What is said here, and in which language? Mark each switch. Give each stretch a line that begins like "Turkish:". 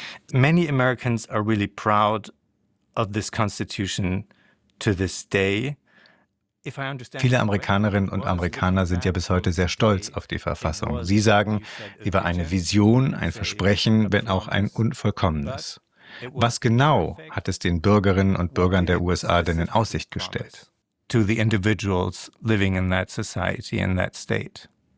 English: Many Americans are really proud of this Constitution to this day.
German: Viele Amerikanerinnen und Amerikaner sind ja bis heute sehr stolz auf die Verfassung. Sie sagen, sie war eine Vision, ein Versprechen, wenn auch ein unvollkommenes. Was genau hat es den Bürgerinnen und Bürgern der USA denn in Aussicht gestellt?
English: To the individuals living in that society, in that state.